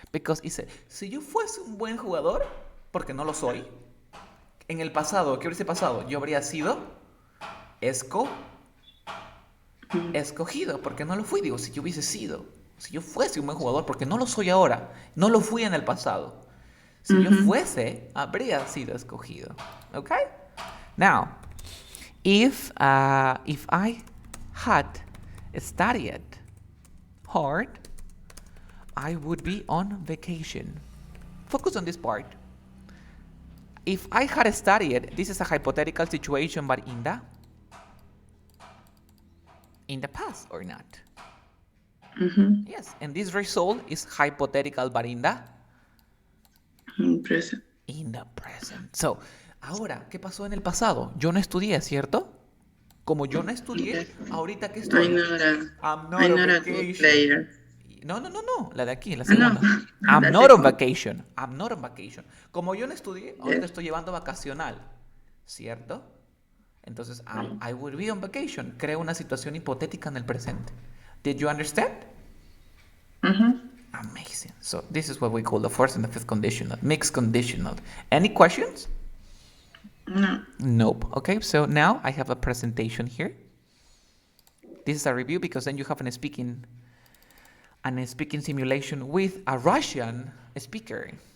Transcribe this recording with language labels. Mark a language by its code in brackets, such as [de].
[en] Because it said, [es] si yo fuese un buen jugador, porque no lo soy, en el pasado, ¿qué hubiese pasado? Yo habría sido escogido, porque no lo fui. Digo, si yo hubiese sido, si yo fuese un buen jugador, porque no lo soy ahora, no lo fui en el pasado. Si yo fuese, habría sido escogido. [en] Okay? Now, if I had studied hard, I would be on vacation. Focus on this part. If I had studied, this is a hypothetical situation, but in the past or not? Yes, and this result is hypothetical, but in the present. In the present. [es] So, ahora, ¿qué pasó en el pasado? Yo no estudié, ¿cierto? Como yo no estudié, ahorita que estoy. [en] I'm not a good player. [es] No, la de aquí, la segunda. No. [en] I'm not on vacation. [es] Como yo no estudié, ahorita estoy llevando vacacional, ¿cierto? [en] Entonces, I would be on vacation. [es] Creo una situación hipotética en el presente. [en] Did you understand? Amazing. So this is what we call the fourth and the fifth conditional, mixed conditional. Any questions? No. Nope. Okay, so now I have a presentation here. This is a review because then you have a speaking simulation with a Russian speaker.